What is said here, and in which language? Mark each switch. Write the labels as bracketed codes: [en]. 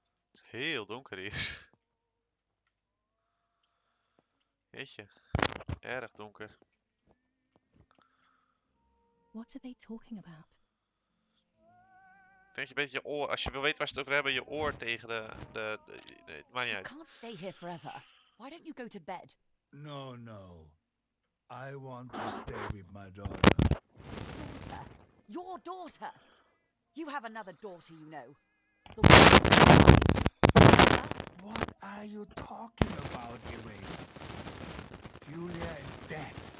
[nl] Het is heel donker hier. Jeetje, erg donker. [en] What are they talking about? [nl] Ik denk je een beetje je oor, als je wil weten waar ze het over hebben, je oor tegen maakt niet uit. [en] can't stay here forever. Why don't you go to bed? No. I want to stay with my daughter. Daughter? Your daughter? You have another daughter, you know. The one What are you talking about, Irene? Julia is dead.